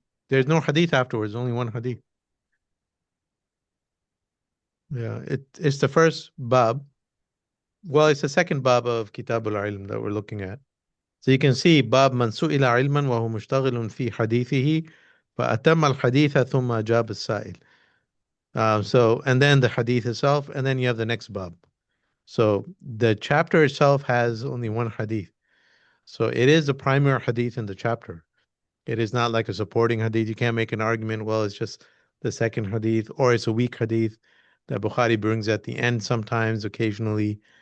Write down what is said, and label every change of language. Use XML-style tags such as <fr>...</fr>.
<en>There's no hadith afterwards, only one hadith. Yeah, it's the first bab. Well, it's the second bab of Kitab al-Ilm that we're looking at. So you can see</en> <ar>باب من سئل علما وهو مشتغل في حديثه فأتم الحديث ثم أجاب السائل.</ar> <en>So and then the hadith itself, and then you have the next bab. So the chapter itself has only one hadith. So it is the primary hadith in the chapter. It is not like a supporting hadith. You can't make an argument, well, it's just the second hadith, or it's a weak hadith that Bukhari brings at the end sometimes, occasionally.</en>